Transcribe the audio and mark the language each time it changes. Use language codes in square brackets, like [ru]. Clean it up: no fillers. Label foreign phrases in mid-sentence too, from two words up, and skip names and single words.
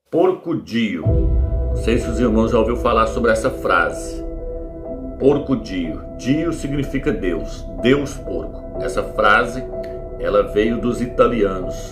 [it] Porco-dio. [pt] Não sei se os irmãos já ouviram falar sobre essa frase. [it] Porco-dio. [pt] Dio significa Deus. Deus porco. Essa frase, ela veio dos italianos.